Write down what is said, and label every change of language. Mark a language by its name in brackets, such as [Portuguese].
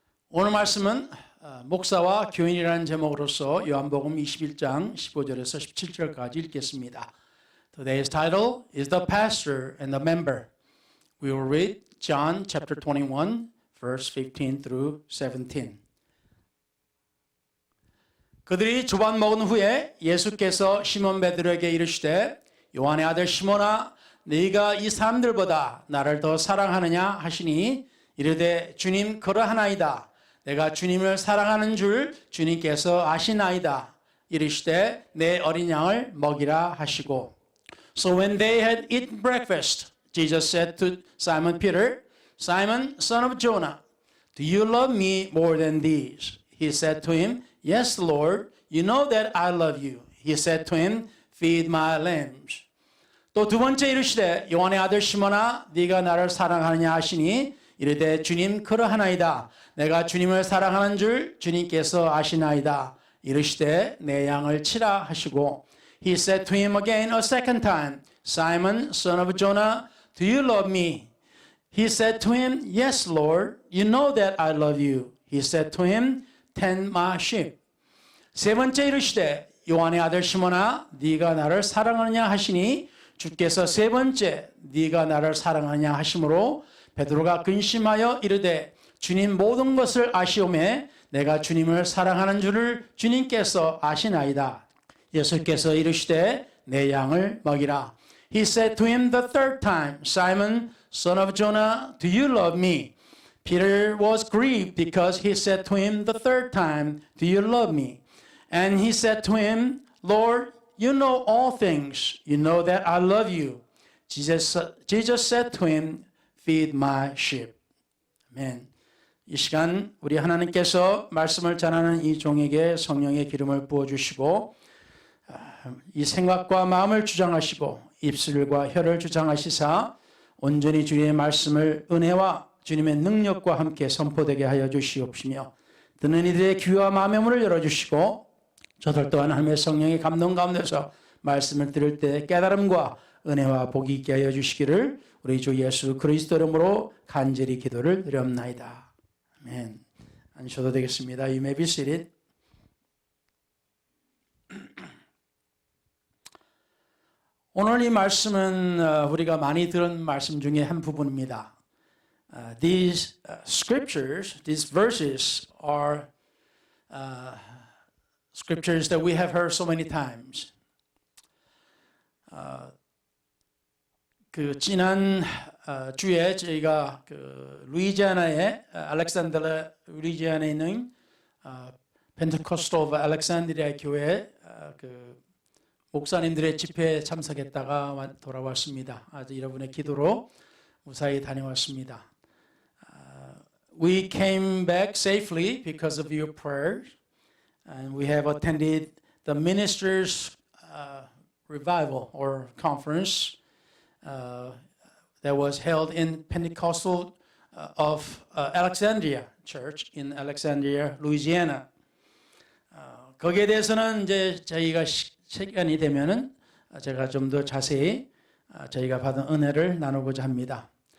[Korean] 오늘 말씀은 목사와 교인이라는 제목으로서 요한복음 21장 15절에서 17절까지 읽겠습니다. [English] Today's title is The Pastor and the Member. We will read John chapter 21, verse 15 through 17. [Korean] 그들이 조반 먹은 후에 예수께서 시몬 베드로에게 이르시되 요한의 아들 시몬아 네가 이 사람들보다 나를 더 사랑하느냐 하시니 이르되 주님 그러하나이다. 내가 주님을 사랑하는 줄 주님께서 아시나이다. 이르시되 내 어린 양을 먹이라 하시고. [English] So when they had eaten breakfast, Jesus said to Simon Peter, Simon, son of Jonah, do you love me more than these? He said to him, Yes, Lord, you know that I love you. He said to him, Feed my lambs. [Korean] 또 두 번째 이르시되 요한의 아들 시몬아 네가 나를 사랑하느냐 하시니 이르되 주님 그러하나이다. 내가 주님을 사랑하는 줄 주님께서 아시나이다. 이르시되 내 양을 치라 하시고. [English] He said to him again a second time, Simon, son of Jonah, do you love me? He said to him, Yes, Lord, you know that I love you. He said to him, Tend my sheep. [Korean] 세 번째 이르시되 요한의 아들 시몬아 네가 나를 사랑하느냐 하시니 주께서 세 번째 네가 나를 사랑하느냐 하심으로 베드로가 근심하여 이르되 주님 모든 것을 아시오매 내가 주님을 사랑하는 줄을 주님께서 아시나이다. 예수께서 이르시되 내 양을 먹이라. [English] He said to him the third time, Simon, son of Jonah, do you love me? Peter was grieved because he said to him the third time, do you love me? And he said to him, Lord, you know all things. You know that I love you. Jesus said to him, Feed my sheep. [Korean] 아멘. 이 시간 우리 하나님께서 말씀을 전하는 이 종에게 성령의 기름을 부어주시고 이 생각과 마음을 주장하시고 입술과 혀를 주장하시사 온전히 주님의 말씀을 은혜와 주님의 능력과 함께 선포되게 하여 주시옵시며 듣는 이들의 귀와 마음의 문을 열어주시고 저들 또한 하나님의 성령의 감동 가운데서 말씀을 들을 때 깨달음과 은혜와 복이 있게 하여 주시기를 우리 주 예수 그리스도 이름으로 간절히 기도를 드렸나이다. 아멘. 앉으셔도 되겠습니다. [English] You may be seated. [Korean] 오늘 이 말씀은 우리가 많이 들은 말씀 중에 한 부분입니다. These scriptures, these verses are scriptures that we have heard so many times. 그 지난 주에 저희가 그 루이지아나의 알렉산드라 루이지아나에 있는 펜테코스트 오브 알렉산드리아 교회 그 목사님들의 집회에 참석했다가 돌아왔습니다. 아주 여러분의 기도로 무사히 다녀왔습니다. [English] We came back safely because of your prayers, and we have attended the ministers' revival or conference that was held in Pentecostal of Alexandria Church in Alexandria, Louisiana. [Korean] 거기에 대해서는 이제 저희가 시간이 되면은 제가 좀 더 자세히 저희가 받은 은혜를 나누고자 합니다.